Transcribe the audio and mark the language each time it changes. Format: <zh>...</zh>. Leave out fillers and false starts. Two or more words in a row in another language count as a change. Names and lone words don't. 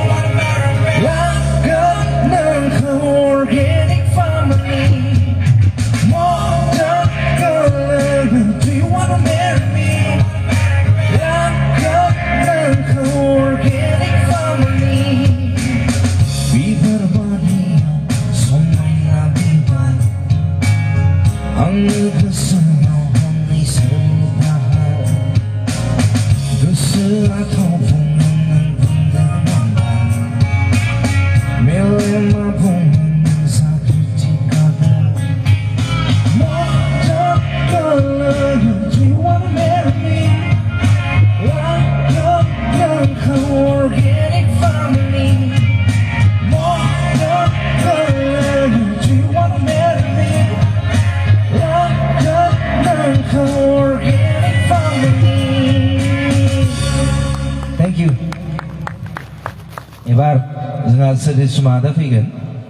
<brx>लागोन नोंखौ</brx> <en>organic family Modern girl, do you wanna marry me?</en> <brx>लागोन नोंखौ</brx> <en>organic family</en> <brx>बिबार बारियाव समायना बिबार आंनि गोसोआव हनै सोरनि दाहार गोसोआथ' बुङो नों बुंदों नामा मेलेमा बुङो नों जागृति गादा</brx> <en>Modern girl, do you wanna marry me?</en> <brx>लागोन नोंखौ</brx> <en>organic family Modern girl, do you wanna marry me?</en> <brx>लागोन नोंखौ</brx> <en>organic family Thank you</en> <brx>एबार जोंहा सोदोमस्रि मादा फैगोन</brx>